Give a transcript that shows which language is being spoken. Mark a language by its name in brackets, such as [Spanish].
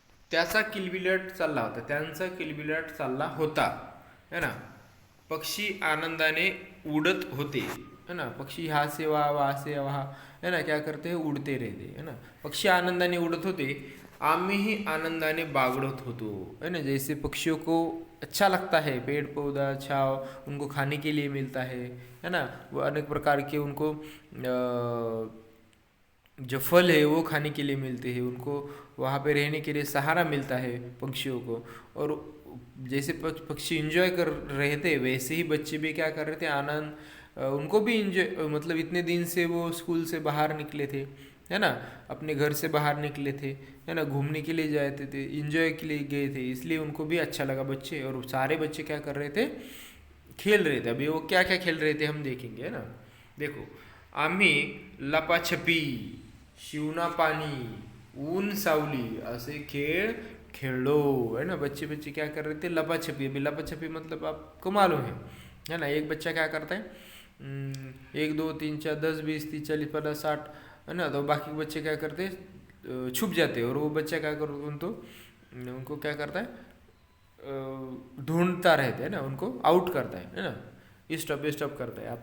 [Marathi] त्याचा किलबिलाट चालला होता, त्यांचा किलबिलाट चालला होता, [Hindi] है ना। [Marathi] पक्षी आनंदाने उड़त होते, [Hindi] है ना। पक्षी यहाँ से वहाँ, वहाँ से वहाँ, है ना, क्या करते हैं, उड़ते रहते, है ना। [Marathi] पक्षी आनंदाने उड़त होते, आम्हीही आनंदाने बागड़त होतो, [Hindi] है ना। जैसे पक्षियों को अच्छा लगता है, पेड़ पौधा छाव उनको खाने के लिए मिलता है ना। वो अनेक प्रकार के उनको जो फल है वो खाने के लिए मिलते हैं, उनको वहाँ पे रहने के लिए सहारा मिलता है पक्षियों को। और जैसे पक्षी इंजॉय कर रहे थे वैसे ही बच्चे भी क्या कर रहे थे, आनंद, उनको भी इंजॉय, मतलब इतने दिन से वो स्कूल से बाहर निकले थे, है ना, अपने घर से बाहर निकले थे, है ना, घूमने के लिए जाते थे, इंजॉय के लिए गए थे, इसलिए उनको भी अच्छा लगा बच्चे। और सारे बच्चे क्या कर रहे थे, खेल रहे थे। अभी वो क्या क्या खेल रहे थे हम देखेंगे, है ना। देखो, [Marathi] आम्ही लपाछपी, शिवना पानी, ऊन सावली असे खेळ खेळलो, [Hindi] है ना। बच्चे बच्चे क्या कर रहे थे, लपाछपी। अभी लपाछपी मतलब आपको मालूम है ना। एक बच्चा क्या करता है, 1 2 3 4 10 20 30 40 50 60, है ना। तो बाकी के बच्चे क्या करते, छुप जाते हैं। और वो बच्चा क्या कर, उनको क्या करता है, ढूंढता रहता है ना, उनको आउट करता है ना, स्टॉप करता है।